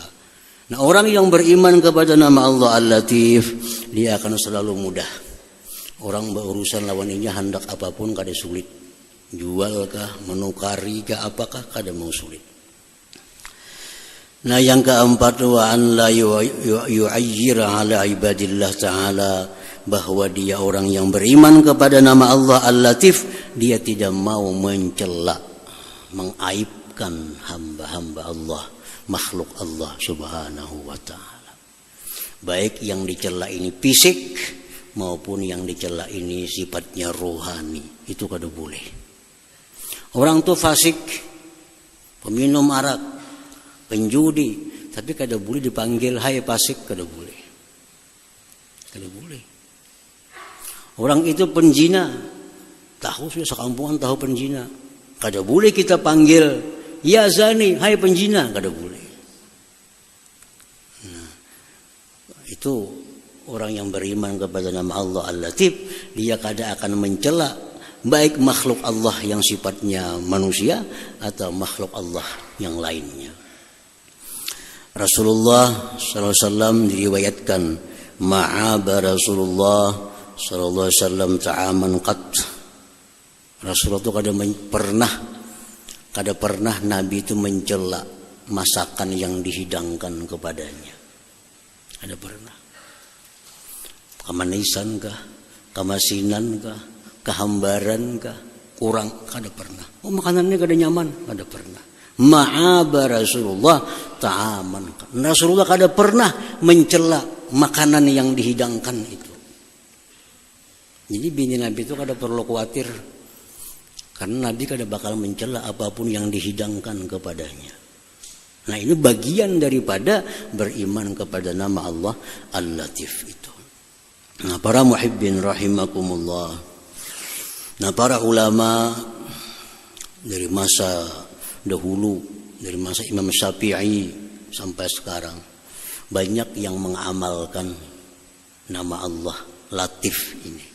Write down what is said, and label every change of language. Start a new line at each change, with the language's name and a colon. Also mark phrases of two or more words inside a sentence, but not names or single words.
Indonesian: Nah, orang yang beriman kepada nama Allah Al-Latif, dia akan selalu mudah.
Banjar: Orang berurusan lawan ini hendak apapun kada sulit. Jual kah, menukari kah, apakah kada mau sulit.
Indonesian: Nah, yang keempat,
Arabic: وأن لا يعير على عباد الله تعالى,
Indonesian: bahwa dia orang yang beriman kepada nama Allah Al-Latif, dia tidak mau mencela, mengaibkan hamba-hamba Allah, makhluk Allah Subhanahu wa ta'ala. Baik yang dicela ini fisik maupun yang dicela ini sifatnya rohani, itu kada boleh. Orang tuh fasik, peminum arak,
Banjar: penjudi, tapi kada boleh dipanggil hai fasik, kada boleh. Kada boleh. Orang itu penjina, tahu sudah sekampungan tahu penjina, kada boleh kita panggil
Arabic: يا زاني,
Banjar: hai penjina, kada boleh.
Indonesian: Nah, itu orang yang beriman kepada nama Allah Al-Latif, dia kada akan mencela baik makhluk Allah yang sifatnya manusia atau makhluk Allah yang lainnya. Rasulullah SAW diriwayatkan,
Arabic: ما عاب رسول الله ﷺ طعاما قط.
Indonesian: Rasulullah itu kada pernah Nabi itu mencela masakan yang dihidangkan kepadanya.
Banjar: Kada pernah. Kemanisan kah, kemasinan kah, kehambaran kah, kurang, kada pernah. Oh, makanannya kada nyaman, kada pernah.
Arabic: ما عاب رسول الله طعاما.
Indonesian: Rasulullah kada pernah mencela makanan yang dihidangkan itu.
Banjar: Jadi bini Nabi itu kada perlu khawatir, karena Nabi kada bakal mencela apapun yang dihidangkan kepadanya.
Indonesian: Nah, ini bagian daripada beriman kepada nama Allah Al-Latif itu. Nah, para muhibbin rahimakumullah. Nah, para ulama dari masa dahulu, dari masa Imam Syafi'i sampai sekarang, banyak yang mengamalkan nama Allah Latif ini.